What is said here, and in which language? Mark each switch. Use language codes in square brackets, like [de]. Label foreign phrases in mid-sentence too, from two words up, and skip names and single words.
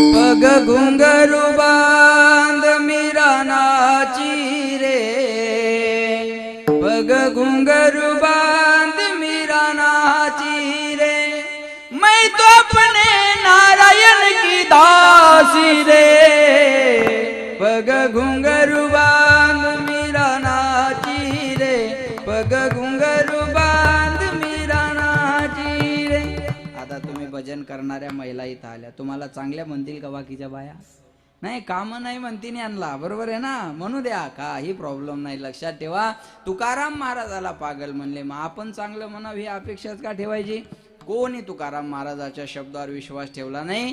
[hi] पग घुंघरू बांध मीरा नाची रे, पग घुंघरू बांध मीरा नाची रे, मैं तो अपने नारायण की दासी रे. पग घुंघरू बांध मीरा नाची रे, पग घुंघरू बांध मीरा नाची रे. [mr] आता तुम्ही भजन करणाऱ्या महिला इथं आल्या, तुम्हाला चांगल्या म्हणतील का बाकीच्या बाया? नाही, काम नाही म्हणतीन आणला, बरोबर आहे ना. म्हणू द्या, काही प्रॉब्लेम नाही. लक्षात ठेवा, तुकाराम महाराजाला पागल म्हणले, मग आपण चांगलं म्हणावं ही अपेक्षाच का ठेवायची? कोणी तुकाराम महाराजाच्या शब्दावर विश्वास ठेवला नाही.